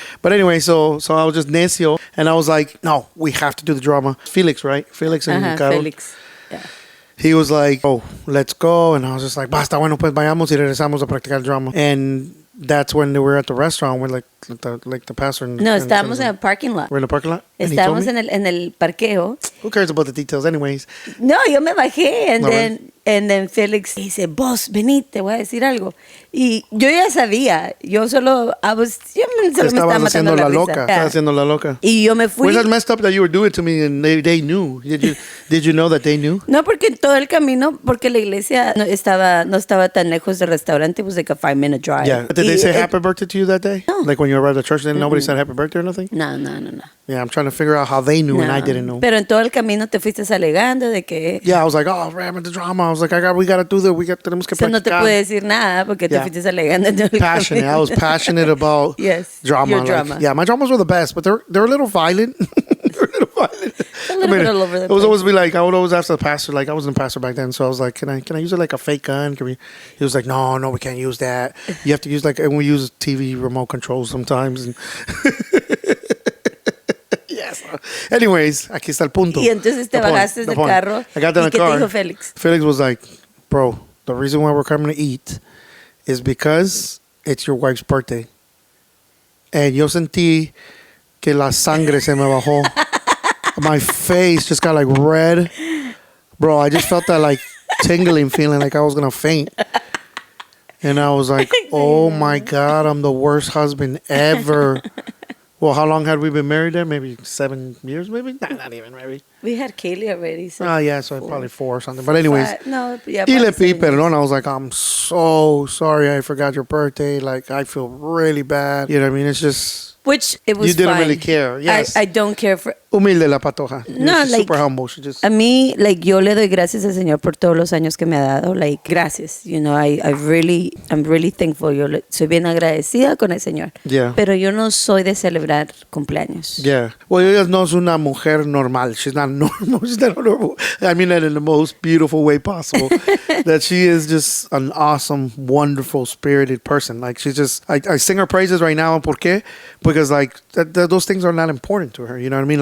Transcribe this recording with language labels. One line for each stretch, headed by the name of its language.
English: But anyway, so I was just necio, and I was like, no, we have to do the drama. Felix, right? Felix and Carol. Felix. Yeah. He was like, oh, let's go. And I was just like,
Spanish: basta, bueno, pues vayamos y regresamos a practicar drama.
English: And that's when they were at the restaurant with like the pastor.
Spanish: No, estábamos en el parking lot.
English: We're in the parking lot?
Spanish: Estábamos en el parqueo.
English: Who cares about the details anyways?
Spanish: No, yo me bajé.
English: And then
Spanish: Felix dice, vos, vení, te voy a decir algo. Y yo ya sabía. Yo solo me estaba matando la risa. Estabas haciendo la loca. Y yo me fui.
English: Was that messed up that you were doing it to me and they knew? Did you know that they knew?
Spanish: No, porque todo el camino, porque la iglesia no estaba tan lejos del restaurante.
English: It was like a 5-minute drive. Yeah. Did they say happy birthday to you that day? No. Like when you arrived at church, then nobody said happy birthday or nothing? No. Yeah, I'm trying to figure out how they knew and I didn't know.
Spanish: Pero en todo el camino te fuiste alegando de que...
English: Yeah, I was like, oh, I'm at the drama. I was like, we got to do this.
Spanish: Tenemos que practicar. No te pude decir nada porque te fuiste alegando.
English: Passionate. I was passionate about drama. Your drama. Yeah, my dramas were the best, but they're a little violent. A little bit all over the place. It was always be like, I would always ask the pastor, like I wasn't a pastor back then, so I was like, can I use it like a fake gun? He was like, no, we can't use that. You have to use and we use TV remote controls sometimes. And yes. Anyways,
Spanish: aquí está el punto. Y entonces te bajaste del carro.
English: I got in the car.
Spanish: ¿Qué te dijo Felix?
English: Felix was like, bro, the reason why we're coming to eat is because it's your wife's birthday. And
Spanish: yo sentí que la sangre se me bajó.
English: My face just got like red. Bro, I just felt that like tingling feeling like I was going to faint. And I was like, oh my God, I'm the worst husband ever. Well, how long had we been married there? Maybe 7 years, maybe? Nah, not even, maybe. We had Kaylee already. So yeah, so probably 4 or something. But anyways. No, yeah.
Spanish: Y le pedí perdón.
English: I was like, I'm so sorry I forgot your birthday. Like, I feel really bad. You know what I mean? It's just... Which, it was You didn't fine. really care. Yes. I don't care for...
Spanish: Humilde la patoja.
English: No, She's like... super humble. She just...
Spanish: A mí,
English: like,
Spanish: yo le doy gracias al Señor por todos los años que me ha dado.
English: Like, gracias. You know, I'm really thankful.
Spanish: Soy bien agradecida con el Señor.
English: Yeah.
Spanish: Pero yo no soy de celebrar cumpleaños.
English: Yeah. Well,
Spanish: ella no es una mujer normal.
English: She's not normal. She's not normal. I mean that in the most beautiful way possible. That she is just an awesome, wonderful, spirited person. Like, she's just... I sing her praises right now.
Spanish: ¿Por qué?
English: Because, like, those things are not important to her. You know what I mean?